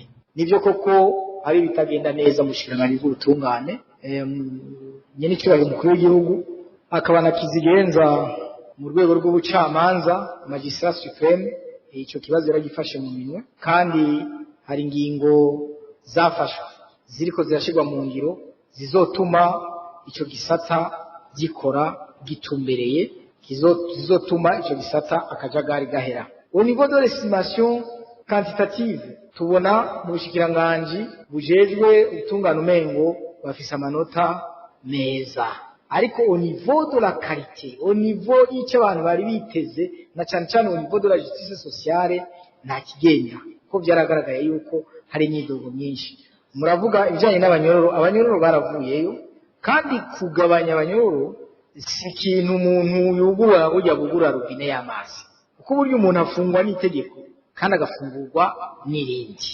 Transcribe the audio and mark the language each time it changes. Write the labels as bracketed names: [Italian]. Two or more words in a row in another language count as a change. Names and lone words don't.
[Rundi] Nivyo koko ari bitagenda neza mushikiranganje bw'ubutungane nyene cyubahiro umukuru w'igihugu akaba nakizigenza mu rwego rw'ubucamanza [French] magistrat supreme [Rundi] ico kibazo yaragifashe mu minwe kandi hari ingingo zafashwe ziriko zirashirwa mu ngiro zizotuma ico gisata gikora gitumbereye zizotuma ico gisata akajagari gahera. [French] Au niveau de l'estimation quantitative [Rundi] tubona mu bushikiranganje bujejwe ubutungane umengo bafise amanota meza ariko [French] au niveau de la qualité au niveau [Rundi] y'icyo abantu bari biteze na cyane cyane [French] au niveau de la justice sociale [Rundi] nta kigenda ko byaragaragaye yuko hari imyidogo myinshi. Muravuga ibijanye abanyororo baravuyeyo kandi kugabanya abanyororo si ikintu umuntu yugura ujya bugura rubine y'amazi kuko buryo umuntu afungwa n'itegeko kandi agafungurwa n'irindi.